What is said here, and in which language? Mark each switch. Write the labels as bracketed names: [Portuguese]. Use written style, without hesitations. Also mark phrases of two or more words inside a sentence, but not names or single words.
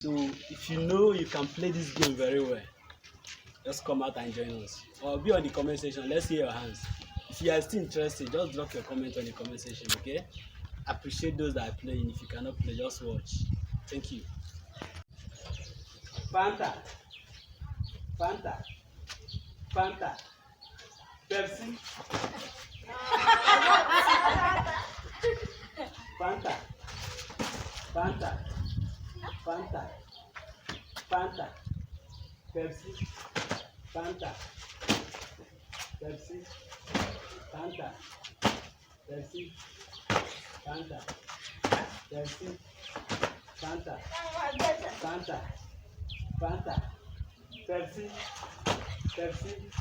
[English] So if you know you can play this game very well, just come out and join us. Or be on the comment section. Let's see your hands. If you are still interested, just drop your comment on the comment section, okay? Appreciate those that are playing. If you cannot play, just watch. Thank you. Fanta, Fanta, Fanta, Pepsi, Fanta, Fanta, Fanta, Fanta, Pepsi, Fanta, Pepsi, Fanta, Pepsi, Fanta, Pepsi, Fanta, Fanta, Fanta, Pepsi, Pepsi.